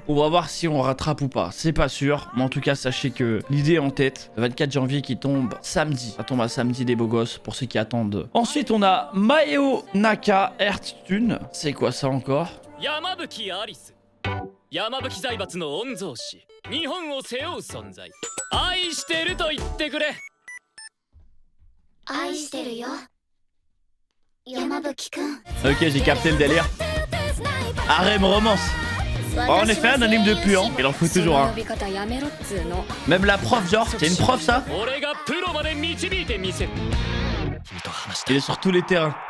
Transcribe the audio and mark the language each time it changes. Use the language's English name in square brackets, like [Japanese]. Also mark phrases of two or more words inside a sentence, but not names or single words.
[French] On va voir si on rattrape ou pas. C'est pas sûr. Mais en tout cas, sachez que l'idée est en tête. Le 24 janvier qui tombe samedi. Ça tombe à samedi, les beaux gosses, pour ceux qui attendent. Ensuite, on a Maeo Naka Hearthstone. C'est quoi ça encore? [Japanese] Yamabuki Alice. Yamabuki 財閥の御曹司。日本を背負う存在。愛してると言ってくれ。愛してるよ。Yamabuki kun. [French] Ok, j'ai capté le délire. [English] Harem romance. [French] Oh, en effet, un anime de puant. Il en faut toujours un. Même la prof, genre, c'est une prof ça? Il est sur tous les terrains.